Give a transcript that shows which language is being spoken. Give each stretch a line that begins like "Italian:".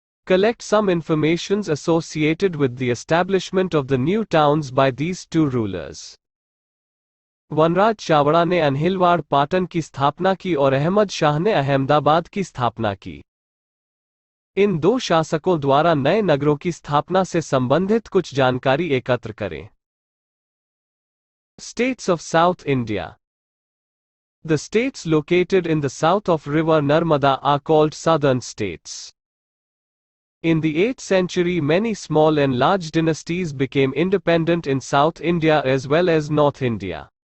English: Collect some informations associated with the establishment of the new towns by these two rulers.
Hindi: वनराज चावड़ा ने अनहिलवाड़ पाटन की स्थापना की और अहमद शाह ने अहमदाबाद की स्थापना की। इन दो शासकों द्वारा नए नगरों की स्थापना से संबंधित कुछ जानकारी एकत्र करें।
English: States of South India. The states located in the south of river Narmada are called southern states. In the 8th century, many small and large dynasties became independent in South India as well as North India.